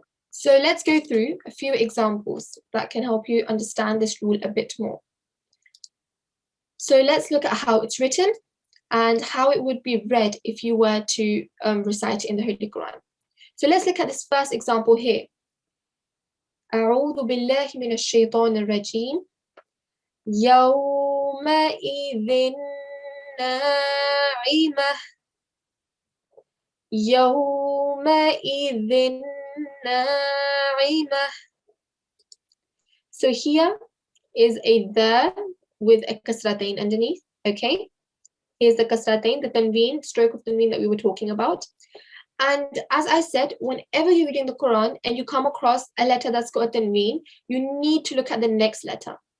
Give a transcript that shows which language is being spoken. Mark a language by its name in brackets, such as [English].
[English] So let's go through a few examples that can help you understand this rule a bit more. So let's look at how it's written and how it would be read if you were to recite it in the Holy Quran. So let's look at this first example here. [Arabic] أعوذ بالله من الشيطان الرجيم يومئذ ناعمة يومئذ ناعمة. [English] So here is a the with a kasratain underneath, okay? Here's the kasratain, the tanveen, stroke of tanveen that we were talking about. And as I said, whenever you're reading the Quran and you come across a letter that's got a tanveen, you need to look at the next letter.